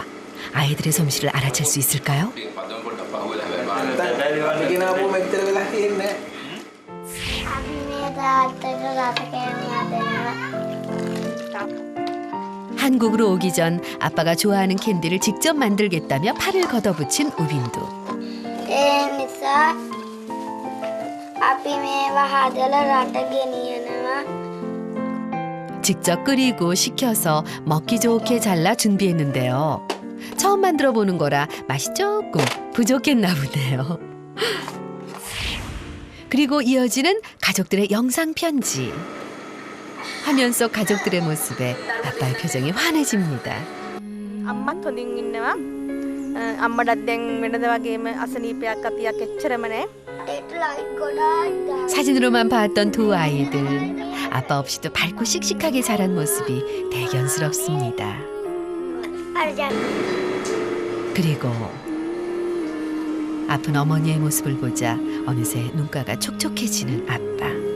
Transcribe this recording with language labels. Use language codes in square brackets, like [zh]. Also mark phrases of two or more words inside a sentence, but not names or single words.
[ko] 아이들의 솜씨를 알아챌 수 있을까요? 한국으로 오기 전 아빠가 좋아하는 캔디를 직접 만들겠다며 팔을 걷어붙인 우빈두. [si] නිසා අපි මේවා හදලා රට ගෙනියනවා. [ko] 직접 끓이고 식혀서 먹기 좋게 잘라 준비했는데요. 처음 만들어 보는 거라 맛이 조금 부족했나 보네요. 그리고 이어지는 가족들의 영상 편지. 화면 속 가족들의 모습에 아빠의 표정이 환해집니다. [si] අම්මත් හොඳින් ඉන්නවා. අම්මටත් දැන් වෙනද වගේම අසනීපයක් අතියක් එච්චරම නැහැ. [ko] 사진으로만 봤던 두 아이들. 아빠 없이도 밝고 씩씩하게 자란 모습이 대견스럽습니다. 그리고 아픈 어머니의 모습을 보자 어느새 눈가가 촉촉해지는 아빠.